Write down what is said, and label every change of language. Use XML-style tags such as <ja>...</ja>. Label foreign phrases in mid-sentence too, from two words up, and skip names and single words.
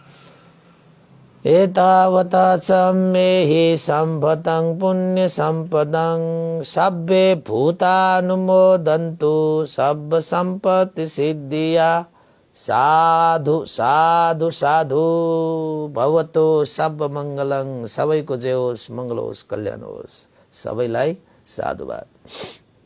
<pi>एतावता च मेहि सम्भतं पुण्यसम्पदं सब्बे भूतानुमोदन्तु सब्ब सम्पत्ति सिद्धिया। साधु साधु साधु भवतो सब मंगलं।</pi> <ne>सबैको जय होस्, मंगल होस्, कल्याण होस्। सबैलाई साधुवाद।</ne>